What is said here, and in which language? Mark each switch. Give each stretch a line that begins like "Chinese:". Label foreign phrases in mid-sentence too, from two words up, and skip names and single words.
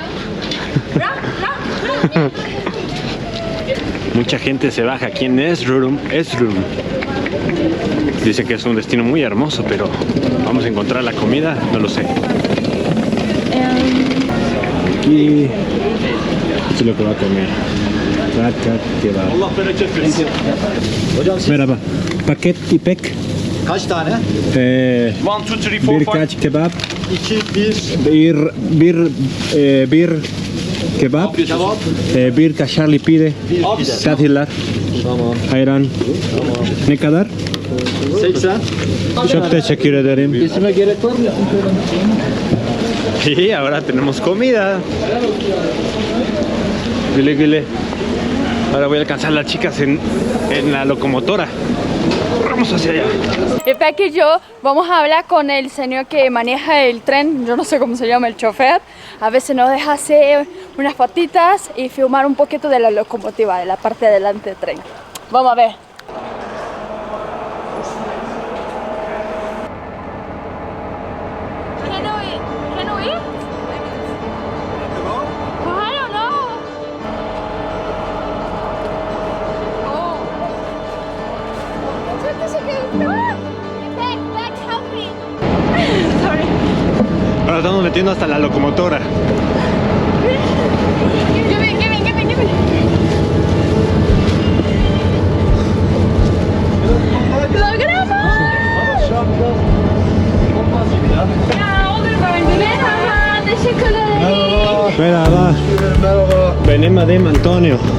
Spanish: Mucha gente se baja aquí en Erzurum. Dicen que es un destino muy hermoso, pero vamos a encontrar la comida, no lo sé. Aquí esto es lo que va a comer.
Turkish: Merhaba. Paket İpek. Kaç tane? 1, 2, 3, 4, 5. Birkaç kebap. 2, 1. Bir kebap. Kebap. Bir kaşarlı pide. Tatiller. Tamam. Ayran. Tamam. Ne kadar? 80. Çok teşekkür ederim. Kesime gerek var mı?
Spanish: Y ahora tenemos comida.
Turkish: Güle güle.
Spanish: Ahora voy a alcanzar a las chicas en la locomotora. Vamos hacia allá. Peck y yo vamos a hablar con el señor que maneja el tren, yo no sé cómo se llama, el chofer. A veces nos deja hacer unas fotitas y filmar un poquito de la locomotora, de la parte de delante del tren. Vamos a ver.
English: Can we? I don't know. Oh. Back, help me. Sorry.
Spanish: Ahora estamos metiendo hasta la locomotora.
English: Give me. ¡Logramos!
Turkish: Ya, olur böyle. Merhaba, teşekkür ederim. Merhaba. Merhaba. Benim adım Antonio.